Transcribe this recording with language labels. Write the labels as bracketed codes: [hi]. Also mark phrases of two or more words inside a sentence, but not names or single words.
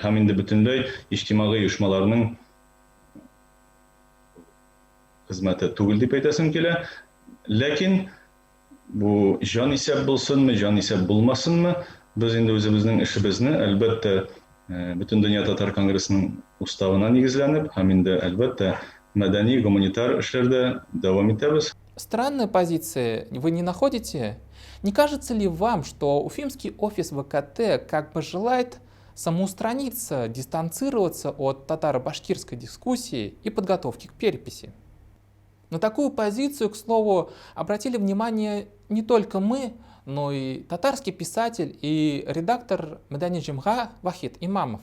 [tt] Һәм инде бөтенләй иҗтимагый оешмаларның хезмәте түгел дип әйтәсем килә. Ләкин бу җанисәп булсынмы, җанисәп булмасынмы, без инде үзебезнең эшебезне әлбәттә бөтен дөнья татар конгрессының уставына нигезләнеп, һәм инде әлбәттә мәдәни, гуманитар эшләрдә дәвам итәбез. [ru] Странная позиция вы не находите? Не кажется ли вам, что Уфимский офис ВКТ как бы желает самоустраниться, дистанцироваться от татаро-башкирской дискуссии и подготовки к переписи? На такую позицию, к слову, обратили внимание не только мы, но и татарский писатель и редактор Медани Джимга Вахид Имамов.